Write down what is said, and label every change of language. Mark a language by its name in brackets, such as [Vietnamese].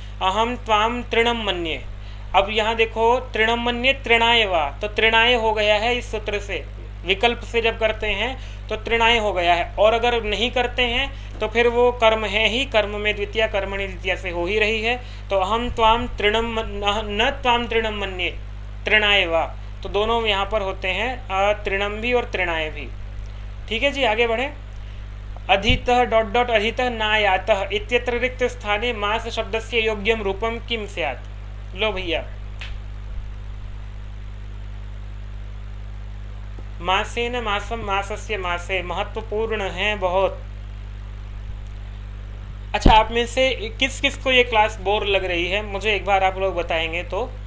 [Sanskrit] अहम त्वाम तृणम मन्ये। [Hindi] अब यहाँ देखो तृणम मन्ये तृणाय वा, तो तृणाय हो गया है इस सूत्र से, विकल्प से जब करते हैं तो तृणाय हो गया है। और अगर नहीं करते हैं तो फिर वो कर्म है ही, कर्म में द्वितीय कर्मणि द्वितीय से हो ही रही है। तो [Sanskrit] अहम त्वाम तृणम न त्वाम तृणम मन्ये तृणाय वा, [Hindi] तो दोनों यहाँ पर होते हैं तृणम भी और तृणाय भी। ठीक है जी, आगे बढ़े। [Sanskrit] अधितः डॉट डॉट अधितः नायातः इत्यत्र रिक्त स्थाने मास शब्दस्य योग्यम रूपम किम स्यात्। [Hindi] लो भैया, मासेन मासम मासस्य मासे महत्वपूर्ण है बहुत। अच्छा, आप में से किस किस को ये क्लास बोर लग रही है मुझे एक बार आप लोग बताएंगे तो।